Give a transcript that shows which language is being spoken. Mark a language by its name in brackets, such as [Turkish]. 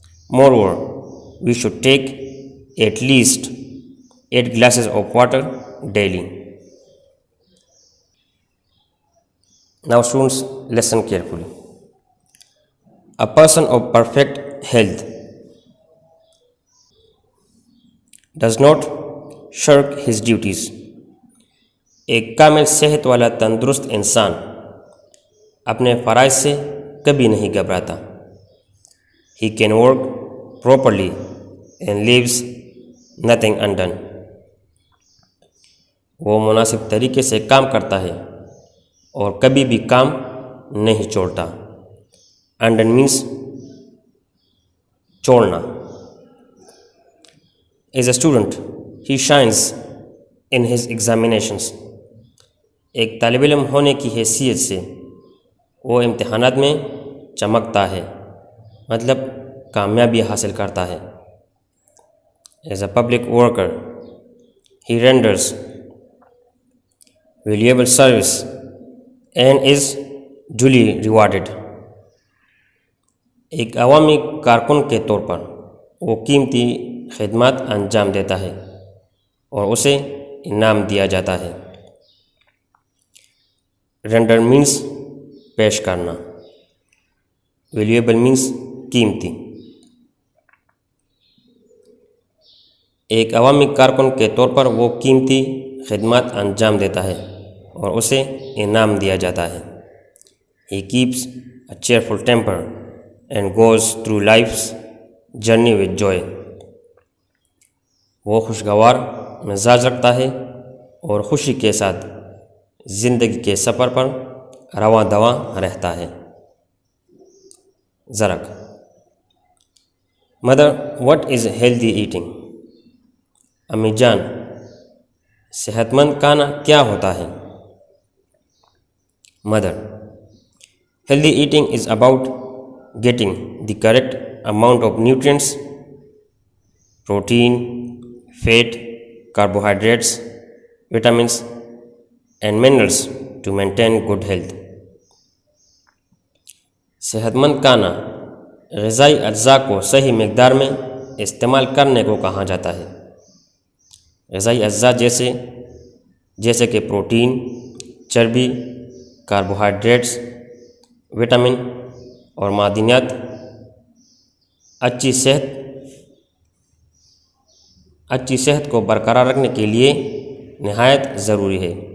[English] Moreover, we should take at least 8 glasses of water daily. Now students, listen carefully. A person of perfect health does not shirk his duties. [Urdu] ایک کامل صحت والا تندرست انسان اپنے فرائض سے کبھی نہیں گھبراتا. [English] He can work properly and leaves nothing undone. [Urdu] وہ مناسب طریقے سے کام کرتا ہے اور کبھی بھی کام نہیں چھوڑتا. [English] Undone means [Urdu] چھوڑنا. [English] As a student, he shines in his examinations. [Urdu] ایک طالب علم ہونے کی حیثیت سے وہ امتحانات میں چمکتا ہے، مطلب کامیابی حاصل کرتا ہے. [English] As a public worker, he renders valuable service and is duly rewarded. [Urdu] ایک عوامی کارکن کے طور پر وہ قیمتی خدمات انجام دیتا ہے اور اسے انعام دیا جاتا ہے. [English] render means [Urdu] پیش کرنا. [English] valuable means [Urdu] قیمتی. ایک عوامی کارکن کے طور پر وہ قیمتی خدمات انجام دیتا ہے اور اسے انعام دیا جاتا ہے. [English] He keeps a cheerful temper and goes through life's journey with joy. [Urdu] وہ خوشگوار مزاج رکھتا ہے اور خوشی کے ساتھ زندگی کے سفر پر رواں دواں رہتا ہے. زرک. [English] Mother, what is healthy eating? [Urdu] امی جان, صحت مند کھانا کیا ہوتا ہے؟ Mother. [English] Healthy eating is about getting the correct amount of nutrients, protein, fat, carbohydrates, vitamins, and minerals to maintain good health. [Urdu] صحت مند کھانا غذائی اجزاء کو صحیح مقدار میں استعمال کرنے کو کہا جاتا ہے۔ غذائی اجزاء جیسے کہ پروٹین، چربی، کاربوہائیڈریٹس، وٹامن اور معدنیات اچھی صحت کو برقرار رکھنے کے لیے نہایت ضروری ہے۔